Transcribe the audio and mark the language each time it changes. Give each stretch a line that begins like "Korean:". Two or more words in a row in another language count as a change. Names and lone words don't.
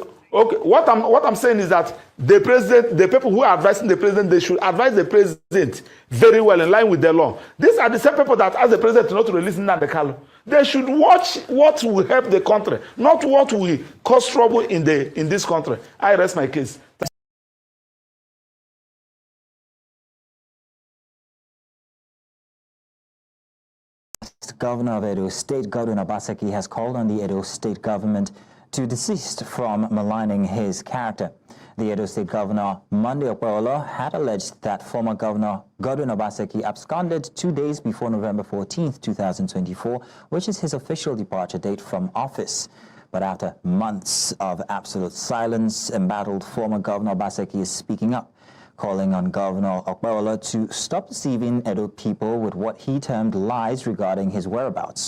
English: What I'm saying is that the president, the people who are advising the president, they should advise the president very well in line with the law. These are the same people that ask the president not to release Nnamdi Kanu. They should watch what will help the country, not what will cause trouble in this country. I rest my case. Governor of Edo State, Godwin Obaseki, has called on the Edo State government to desist from maligning his character. The Edo State Governor, Monday Okpebholo, had alleged that former Governor Godwin Obaseki absconded 2 days before November 14, 2024, which is his official departure date from office. But after months of absolute silence, embattled former Governor Obaseki is speaking up, calling on Governor Okpebholo to stop deceiving Edo people with what he termed lies regarding his whereabouts.